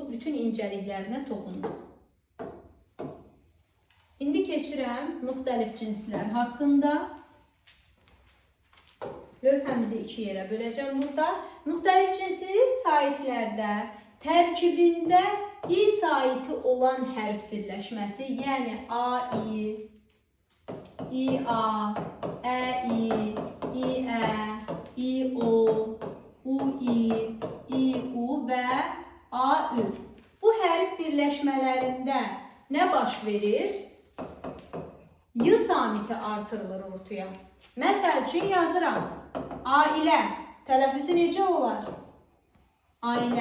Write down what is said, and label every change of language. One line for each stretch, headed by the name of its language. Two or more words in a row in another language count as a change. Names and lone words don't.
Azerbaijani: Bütün incəliklərinə toxunduq. İndi keçirəm müxtəlif cinslər haqqında. Lövhəmizi 2 yerə böləcəm burada. Müxtəlif cinsli saitlərdə tərkibində i saiti olan hərf birləşməsi, yəni a-i, i-a, ə-i, i-ə, i-o, u-i, i-u və a-ü. Bu hərf birləşmələrində nə baş verir? Y samiti artırılır ortaya. Məsəl üçün yazıram. Ailə. Tələffüzü necə olar? Ailə.